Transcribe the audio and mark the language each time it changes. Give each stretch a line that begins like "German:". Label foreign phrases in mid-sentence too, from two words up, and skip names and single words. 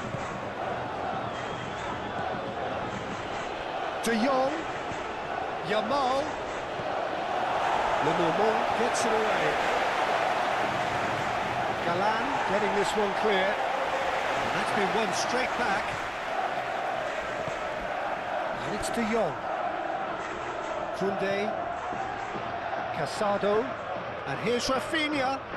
English: De Jong. Yamal. Lenormand gets it away. Galan getting this one clear. And that's been won straight back. And it's De Jong. Koundé. Casado. And here's Rafinha.